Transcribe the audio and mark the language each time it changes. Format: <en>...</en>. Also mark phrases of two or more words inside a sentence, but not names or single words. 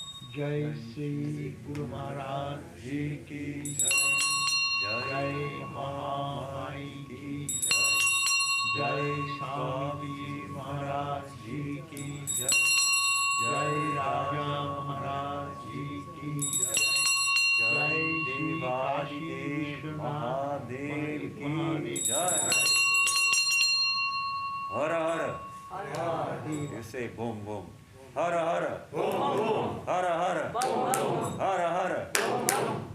<hi>जय श्री गुरु महाराज जी की जय, जय महामाई की जय, जय स्वामी जी महाराज जी की जय, जय राजा महाराज जी की जय, जय श्री काशी विश्वनाथ महादेव की जय. Hara Hara.</hi> <en>You say boom boom.</en> <hi>Hara Hara.</hi> <en>Boom boom.</en> <hi>Hara Hara.</hi> <en>Boom boom.</en> <hi>Hara Hara.</hi> <en>Boom boom.</en>